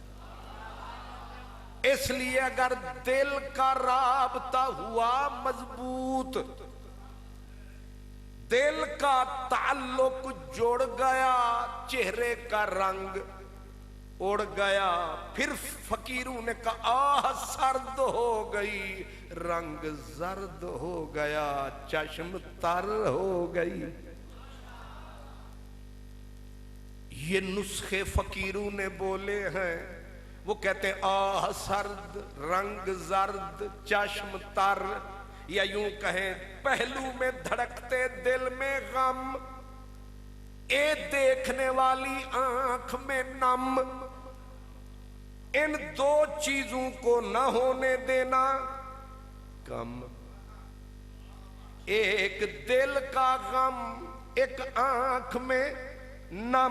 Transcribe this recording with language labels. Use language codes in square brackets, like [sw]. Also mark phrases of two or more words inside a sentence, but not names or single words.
[ur] اس لیے اگر دل کا رابطہ ہوا مضبوط، دل کا تعلق جڑ گیا، چہرے کا رنگ اڑ گیا، پھر فقیروں نے کہا آہ سرد ہو گئی، رنگ زرد ہو گیا، چشم تر ہو گئی۔ یہ نسخے فقیروں نے بولے ہیں، وہ کہتے ہیں آہ سرد، رنگ زرد، چشم تر، یا یوں کہیں پہلو میں دھڑکتے دل میں غم، اے دیکھنے والی آنکھ میں نم۔ ان دو چیزوں کو نہ ہونے دینا کم، ایک دل کا غم، ایک آنکھ میں نم۔